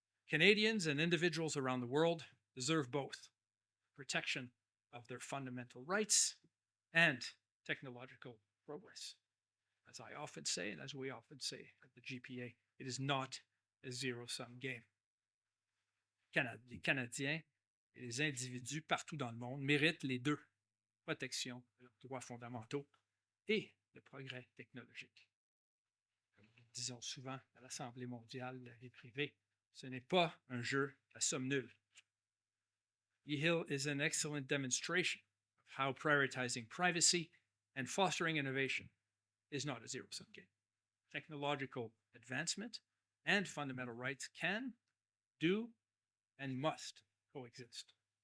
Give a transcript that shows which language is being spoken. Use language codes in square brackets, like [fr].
[en] Canadians and individuals around the world deserve both protection of their fundamental rights and technological progress. As I often say, and as we often say at the GPA, it is not a zero-sum game. [fr] Les Canadiens et les individus partout dans le monde méritent les deux, protection de leurs droits fondamentaux et le progrès technologique. Comme nous le disons souvent à l'Assemblée mondiale de la vie privée, ce n'est pas un jeu à somme nulle. [en] EHIL is an excellent demonstration of how prioritizing privacy and fostering innovation is not a zero-sum game. Technological advancement and fundamental rights can, do, and must coexist.